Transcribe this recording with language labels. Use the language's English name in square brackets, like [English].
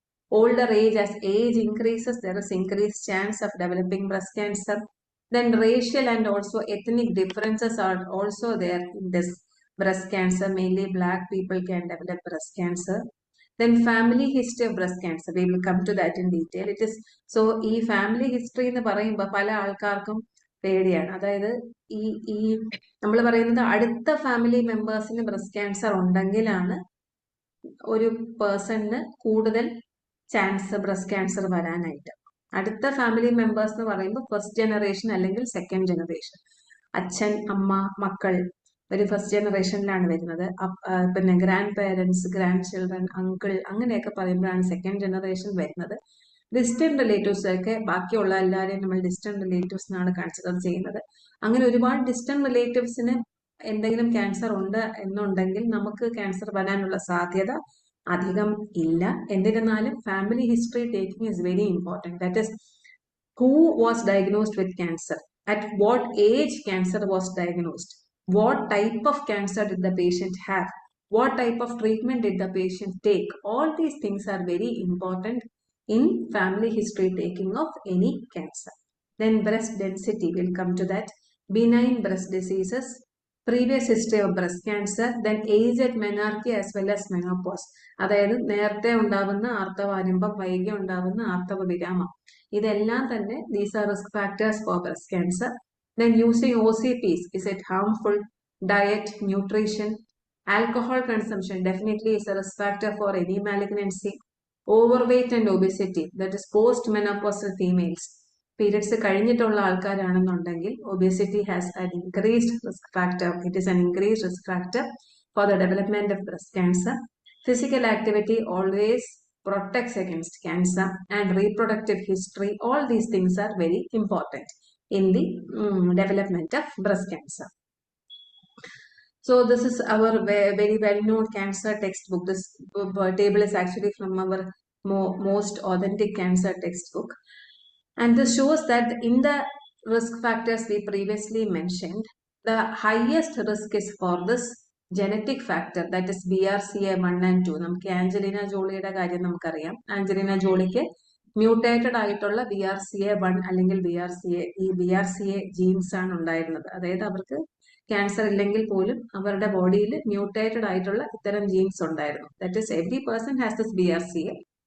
[English] Older age, as age increases, there is increased chance of developing breast cancer. Then racial and also ethnic differences are also there in this breast cancer. Mainly black people can develop breast cancer. Then family history of breast cancer. We will come to that in detail. It is so [Malayalam] ഈ family history എന്ന് പറയുമ്പോൾ പല ആൾക്കാർക്കും പേടിയാണ്. അതായത് ഈ നമ്മൾ പറയുന്നത് അടുത്ത ഫാമിലി മെമ്പേഴ്സിന് ബ്രസ്റ്റ് ക്യാൻസർ ഉണ്ടെങ്കിലാണ് ഒരു പേഴ്സണിന് കൂടുതൽ ചാൻസ് ബ്രസ്റ്റ് ക്യാൻസർ വരാനായിട്ട്. അടുത്ത ഫാമിലി മെമ്പേഴ്സ് എന്ന് പറയുമ്പോൾ ഫസ്റ്റ് ജനറേഷൻ അല്ലെങ്കിൽ സെക്കൻഡ് ജനറേഷൻ, അച്ഛൻ, അമ്മ, മക്കൾ ഒരു ഫസ്റ്റ് ജനറേഷനിലാണ് വരുന്നത്. പിന്നെ grand parents, grand children, uncle അങ്ങനെയൊക്കെ പറയുമ്പോഴാണ് സെക്കൻഡ് ജനറേഷൻ വരുന്നത്. ഡിസ്റ്റന്റ് റിലേറ്റീവ്സ് ഒക്കെ ബാക്കിയുള്ള എല്ലാവരെയും നമ്മൾ ഡിസ്റ്റന്റ് റിലേറ്റീവ്സ് എന്നാണ് കൺസിഡർ ചെയ്യുന്നത്. അങ്ങനെ ഒരുപാട് ഡിസ്റ്റന്റ് റിലേറ്റീവ്സിന് എന്തെങ്കിലും ക്യാൻസർ ഉണ്ട് എന്നുണ്ടെങ്കിൽ നമുക്ക് ക്യാൻസർ വരാനുള്ള സാധ്യത അധികം ഇല്ല. [English] എന്നിരുന്നാലും family history taking is very important. That is who was diagnosed with cancer, at what age cancer was diagnosed, what type of cancer did the patient have, what type of treatment did the patient take. All these things are very important in family history taking of any cancer. Then breast density, we'll come to that. Benign breast diseases, previous history of breast cancer, then age at menarche as well as menopause. [Malayalam] അതായത് നേരത്തെ ഉണ്ടാവുന്ന ആർത്തവാരംഭം, വൈകി ഉണ്ടാവുന്ന ആർത്തവ വിരാമം, ഇതെല്ലാം തന്നെ [English] these are risk factors for breast cancer. Then using OCPs, is it harmful? Diet, nutrition, alcohol consumption definitely is a risk factor for any malignancy. Overweight and obesity, that is post-menopausal females, [Malayalam] periods കഴിഞ്ഞിട്ടുള്ള ആൾക്കാരാണെന്നുണ്ടെങ്കിൽ [English] obesity has an increased risk factor. It is an increased risk factor for the development of breast cancer. Physical activity always protects against cancer, and reproductive history, all these things are very important in the development of breast cancer. So this is our very well-known cancer textbook. This table is actually from our most authentic cancer textbook, and this shows that in the risk factors we previously mentioned, the highest risk is for this genetic factor, that is BRCA1 and 2. [Malayalam] നമുക്ക് Angelina ജോളിയുടെ കാര്യം നമുക്കറിയാം. Angelina ജോളിക്ക് mutated ആയിട്ടുള്ള BRCA1 അല്ലെങ്കിൽ BRCA jeans ആണ് ഉണ്ടായിരുന്നത്. അതായത് അവർക്ക് ക്യാൻസർ ഇല്ലെങ്കിൽ പോലും അവരുടെ ബോഡിയിൽ മ്യൂട്ടേറ്റഡ് ആയിട്ടുള്ള ഇത്തരം ജീൻസ് ഉണ്ടായിരുന്നു. [English] That is every person has this BRCA.